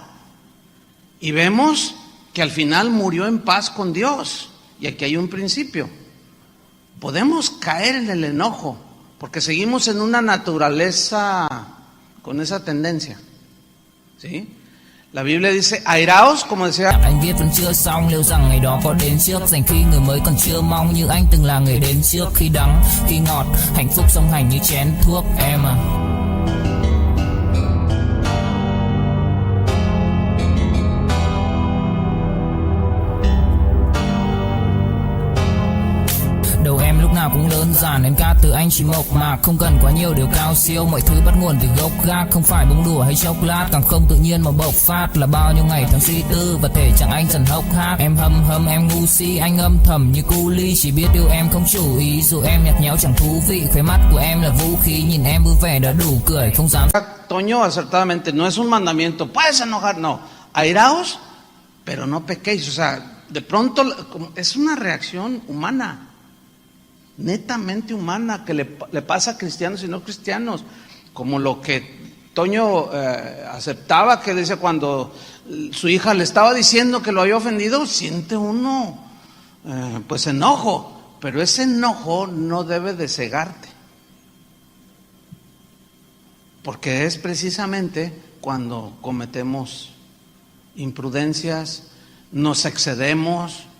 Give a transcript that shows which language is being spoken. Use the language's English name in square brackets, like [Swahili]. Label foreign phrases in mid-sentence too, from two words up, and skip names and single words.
[Spanish] Y vemos que al final murió en paz con Dios. Y aquí hay un principio. Podemos caer en el enojo, porque seguimos en una naturaleza con esa tendencia, ¿sí? La Biblia dice, airaos, como decía. [Vietnamese] Anh viết vẫn chưa xong, liệu rằng ngày đó có đến trước, dành khi người mới còn chưa mong, như anh từng là người đến trước. Khi đắng, khi ngọt, hạnh phúc song hành như chén thuốc em à. Đầu em lúc nào cũng đơn giản, em ca từ anh chỉ mộc mạc, không cần quá nhiều điều cao siêu, mọi thứ bắt nguồn từ gốc gác, không phải bông đùa hay chốc lát, càng không tự nhiên mà bộc phát, là bao nhiêu ngày tháng suy tư và thể chẳng anh dần hốc hác. Em hâm em ngu si, anh âm thầm như cu ly, chỉ biết yêu em không chủ ý, dù em nhạt nhẽo chẳng thú vị, khóe mắt của em là vũ khí, nhìn em vui vẻ đã đủ cười, không dám. [Spanish] Toño acertadamente, no es un mandamiento, puedes enojar, no, airaos, pero no pequéis. O sea, de pronto es una reacción humana, netamente humana, que le pasa a cristianos y no cristianos, como lo que Toño aceptaba, que dice, cuando su hija le estaba diciendo que lo había ofendido, siente uno pues enojo, pero ese enojo no debe de cegarte, porque es precisamente cuando cometemos imprudencias, nos excedemos.